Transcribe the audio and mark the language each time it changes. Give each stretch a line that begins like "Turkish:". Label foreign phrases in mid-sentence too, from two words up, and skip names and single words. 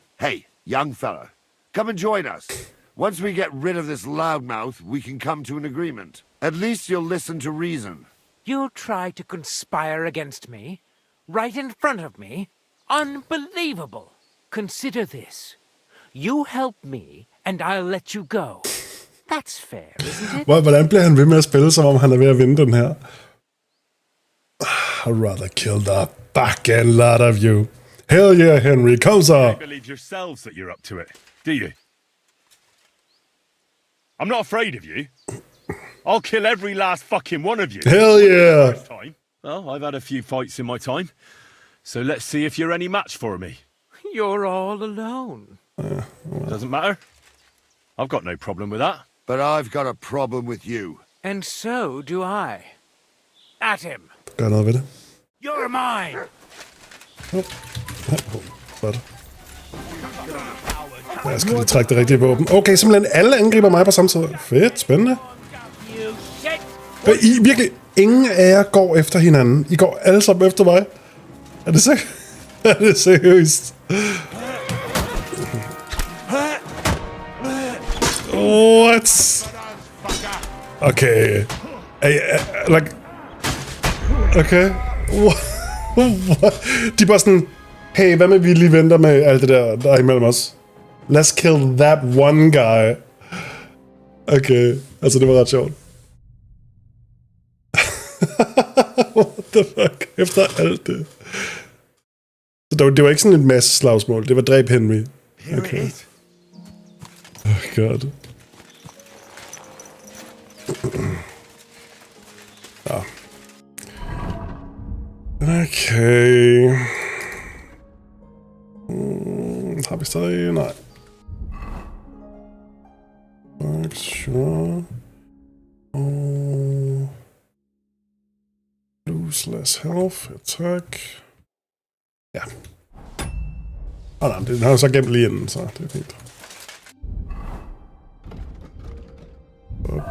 English: Hey, young fella, come and join us. Once we get rid of this loudmouth, we can come to an agreement. At least you'll listen to reason. You'll try to conspire against me? Right in front of me? Unbelievable! Consider this. You help me, and I'll let you go. That's fair, isn't it?
Danish: Hvordan bliver han ved med at spille, som om han er ved at vinde den her?
English: I'd rather kill the fucking lot of you. Hell yeah, Henry, come You on. don't believe yourselves that you're up to it, do you? I'm not afraid of you. I'll kill every last fucking one of you. Hell yeah. First time. Well, I've had a few fights in my time, so let's see if you're any match for me. You're all alone. Doesn't matter. I've got no problem with that. But I've got a problem with you. And so do I. At him.
Danish: Gør noget ved det.
English: You're mine.
Danish: Godt. Jeg skal lige trække det rigtige våben. Okay, simpelthen alle angriber mig på samme tid. Fedt, spændende. I virkelig, ingen af jer går efter hinanden. I går alle sammen efter mig. Er det seriøst? Er det seriøst?
English: What? Okay. Like... Okay. What?
Danish: De er bare sådan... Hey, hvad med vi lige venter med alt det der er imellem os?
English: Let's kill that one guy. Okay.
Danish: Altså, det var ret sjovt.
English: What the fuck?
Danish: Efter alt det. Så det var ikke sådan et masse slagsmål. Det var dræb Henry. Okay.
English: Oh god.
Danish: Ja. Okay. Har vi stadig? Nej.
English: Sure. Lose less health. Attack.
Danish: Ja. Nej, den har jo så gemt lige inden, så det er fint. Op.